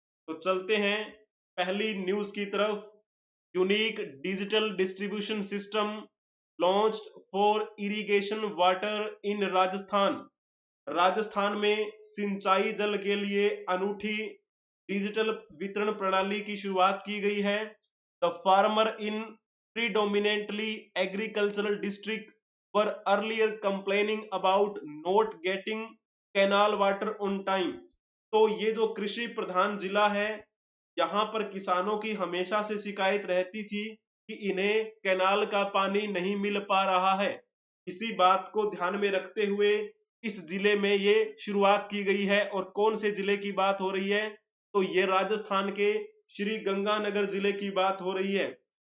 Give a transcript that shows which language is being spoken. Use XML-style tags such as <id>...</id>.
<hi>तो चलते हैं पहली न्यूज की तरफ।</hi> <en>Unique digital distribution system launched for irrigation water in Rajasthan.</en> <hi>Rajasthan में सिंचाई जल के लिए अनूठी डिजिटल वितरण प्रणाली की शुरुआत की गई है।</hi> <en>The farmer in predominantly agricultural district were earlier complaining about not getting canal water on time।</en> <hi>तो ये जो कृषि प्रधान जिला है यहाँ पर किसानों की हमेशा से शिकायत रहती थी कि इन्हें कैनाल का पानी नहीं मिल पा रहा है। इसी बात को ध्यान में रखते हुए इस जिले में ये शुरुआत की गई है। और कौन से जिले की बात हो रही है, तो ये राजस्थान के श्री गंगानगर जिले की बात हो रही है।</hi>